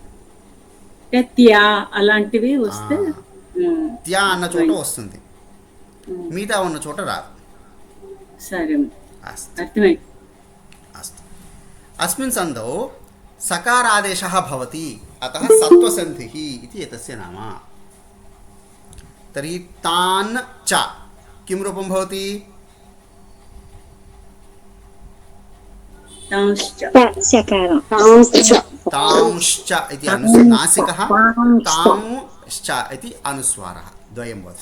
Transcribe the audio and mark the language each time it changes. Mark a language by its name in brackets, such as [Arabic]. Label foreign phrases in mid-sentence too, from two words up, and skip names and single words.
[Telugu] త్యా అలాంటివి వస్తే త్యా అన్న చోట వస్తుంది, మిగతా ఉన్న చోట రాదు. సరే అస్తు అర్థమైంది. [Sanskrit] అస్తు. అస్మిన్ సంధౌ సకారాదేశः భవతి అతः సత్వసంధిः इति एतस्य नाम. तर्हि तान् च किं रूपं भवति? तांश्च इति नासिकः, तांश्च इति अनुस्वारः द्वयं भवति.